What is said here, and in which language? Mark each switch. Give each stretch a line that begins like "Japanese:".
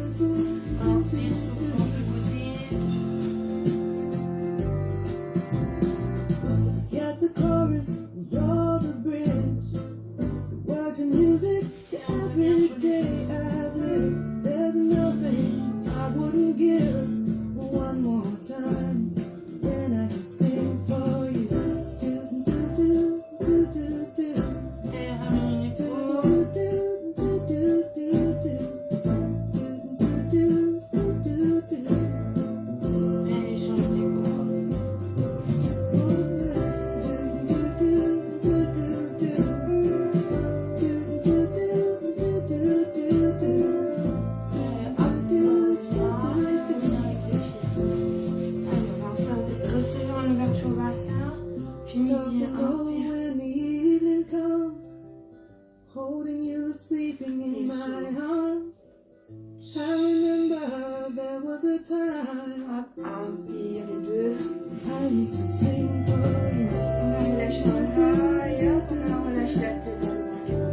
French: Inspire, souffle, change de côté.
English: Get the chorus, you're the bridge. The words and music, every day I've lived. There's nothing I wouldn't give for one more time. Then I can sing for you. Do, do, do, do, do, do.
French: Et ramène une épaule. Et change d'épaule. Et hop, on revient avec les pieds. Allez, on va faire resserrer en ouverture basse. Puis midi, inspire.
English: When the evening comes, holding you sleeping in my arms. I remember there was a time
French: Hop, inspire les deux.
English: I used to sing for you.
French: On relâche un bras et hop, là, on relâche la tête dans le ventre.